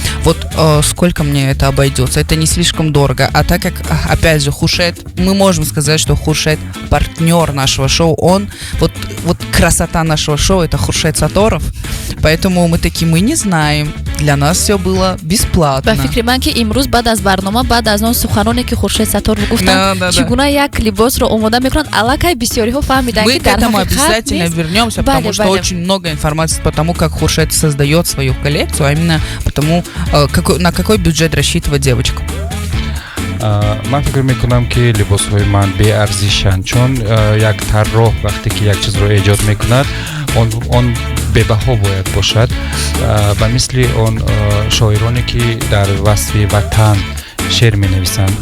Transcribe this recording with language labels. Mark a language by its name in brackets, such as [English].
[Russian] вот сколько мне это обойдется, это не слишком дорого. А так как, опять же, Хуршед, мы можем сказать, что Хуршед партнер нашего шоу, он, вот красота нашего шоу, это Хуршед Саторов, поэтому мы такие, мы не знаем, для нас все было бесплатно. [Tajik] ба фикри ман ки имрӯз баъд аз барнома баъд аз он суханоне ки Хуршед Саторов гуфтанд чӣ гуна як либосро омода мекунанд аллакай бисёриҳо фаҳмиданд ки дар ҳақиқат [Russian] обязательно вернемся, потому что очень много информации по тому, как Хуршед создает свою коллекцию, а именно потому, на какой бюджет рассчитывает девочка. [Tajik] ман фикр мекунам ки либосҳои ман беарзишанд, чун як тарроҳ вақте ки як чизро эҷод мекунад, он бебаҳо бояд бошад, ба мисли он шоироне ки дар васфи ватан шеър менависанд.